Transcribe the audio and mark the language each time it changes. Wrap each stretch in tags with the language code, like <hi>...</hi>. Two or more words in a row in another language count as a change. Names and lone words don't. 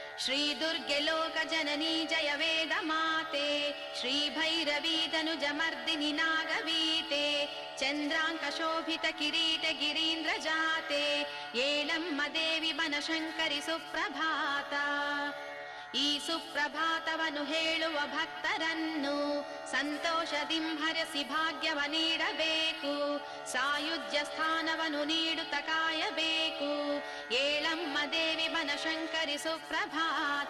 <sa>श्रीदुर्गे लोकजननी जय वेदमाते श्रीभैरवीतनुजमर्दिनि नागवीते चन्द्राङ्कशोभितकिरीट गिरीन्द्रजाते येलम्म देवि बनशङ्करि सुप्रभाता</sa> <kn>ಈ ಸುಪ್ರಭಾತವನ್ನು ಹೇಳುವ ಭಕ್ತರನ್ನು ಸಂತೋಷದಿಂಭರಿಸಿ ಭಾಗ್ಯವ ನೀಡಬೇಕು. ಸಾಯುಜ್ಯ ಸ್ಥಾನವನ್ನು ನೀಡುತ್ತ ಕಾಯಬೇಕು. ಏಳಮ್ಮ ದೇವಿ ಬನಶಂಕರಿ ಸುಪ್ರಭಾತ.</kn>